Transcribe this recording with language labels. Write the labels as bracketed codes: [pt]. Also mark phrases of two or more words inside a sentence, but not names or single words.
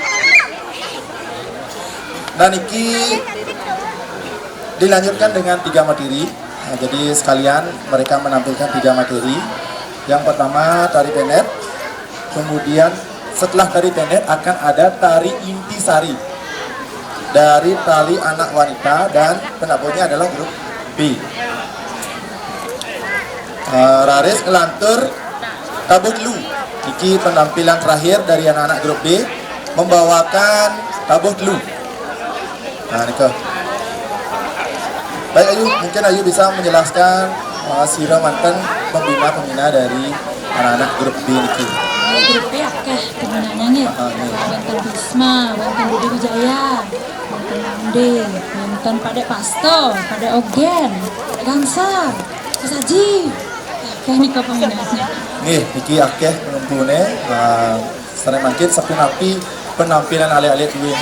[id] Dan ini dilanjutkan dengan 3 materi. Nah, jadi sekalian mereka menampilkan 3 materi. Yang pertama tari Penet, kemudian setelah tari Penet akan ada tari intisari dari tari anak wanita dan penabuhnya adalah grup B. [ban] Raris ngelantur tabut lu. [id] Iki penampilan terakhir dari anak-anak grup B membawakan tabut lu. Nah, Niko. Baik Ayu, mungkin Ayu bisa menjelaskan sira mantan pembina dari anak-anak grup B niki. [ban] Grup B akeh pembinanya nggih. Wonten Bisma, wonten Budi Wijaya, wonten Mande, wonten Padek Pasto, Padek Ogen, Padek Gangsar, Kesaji. Akeh nika pembinanya. Nggih, niki akeh penumpune sare mangkin sampun api penampilan alih-alih duwene.